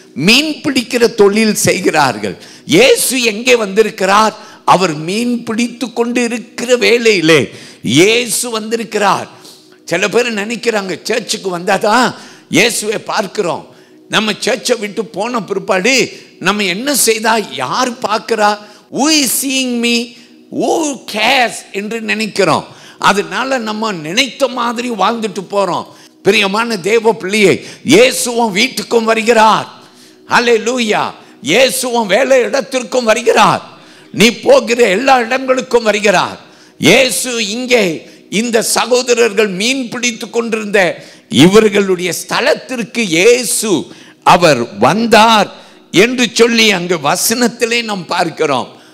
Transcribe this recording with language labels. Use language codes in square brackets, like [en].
[ta] மீன் பிடிக்கிற தொழில் செய்கிறார்கள். இயேசு எங்கே வந்திருக்கிறார்? அவர் மீன் பிடித்து கொண்டு இருக்கிற வேலையிலே இயேசு வந்திருக்கிறார். சில பேர் நினைக்கிறாங்க, சர்ச்சுக்கு வந்தாதான் இயேசுவை பார்க்கிறோம். நம்ம சர்ச்சை விட்டு போன பிற்பாடு நம்ம என்ன செய்தா யார் பார்க்கிறா? [en] who is seeing me, who cares [ta] என்று நினைக்கிறோம். அதனால நம்ம நினைத்த மாதிரி வாழ்ந்துட்டு போறோம். பிரியமான தேவ பிள்ளையே, இயேசுவும் வீட்டுக்கும் வருகிறார். ஹல்லேலூயா. இயேசுவும் வேலை இடத்திற்கும் வருகிறார். நீ போகிற எல்லா இடங்களுக்கும் வருகிறார். இயேசு இங்கே இந்த சகோதரர்கள் மீன் பிடித்து கொண்டிருந்த இவர்களுடைய ஸ்தலத்திற்கு இயேசு அவர் வந்தார் என்று சொல்லி அங்கு வசனத்திலே நாம் பார்க்கிறோம்.